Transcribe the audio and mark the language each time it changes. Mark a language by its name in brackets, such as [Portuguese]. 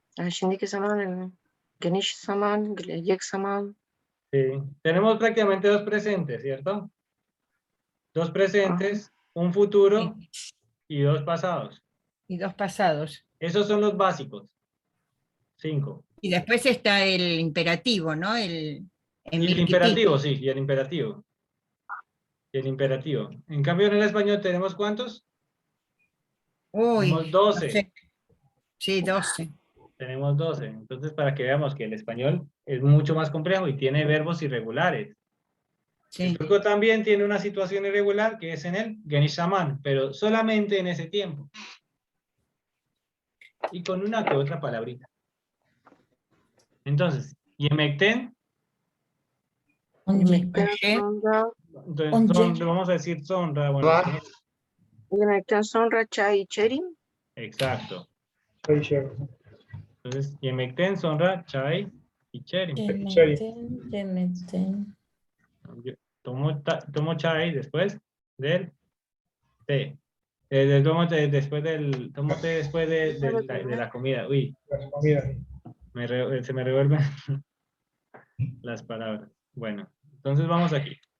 [Turkish] Şimdiki zaman, geniş zaman, gelecek zaman. [Spanish] Sí. Tenemos prácticamente dos presentes, ¿cierto? Dos presentes, un futuro y dos pasados. Y dos pasados. Esos son los básicos. 5. Y después está el imperativo, ¿no? Y el imperativo, sí, y el imperativo. Y el imperativo. En cambio, en el español tenemos ¿cuántos? Uy, Tenemos 12. no sé. Sí, 12. Tenemos 12. Entonces, para que veamos que el español es mucho más complejo y tiene verbos irregulares. El Sí. turco también tiene una situación irregular que es en el geniş zaman, pero solamente en ese tiempo. Y con una que otra palabrita. Entonces, [Turkish] yemekten, Yemekten Once. sonra, [Spanish] entonces vamos a decir sonra. Bueno, Va. [Turkish] yemekten sonra çay içerim. [Spanish] exacto. Ahí llega. Entonces, [Turkish] yemekten sonra çay içerim. Yemekten. [Spanish] Yo tomo chai después del té. Tomo té después de la comida. Uy, Mira, se me revuelven las palabras. Bueno, entonces vamos aquí.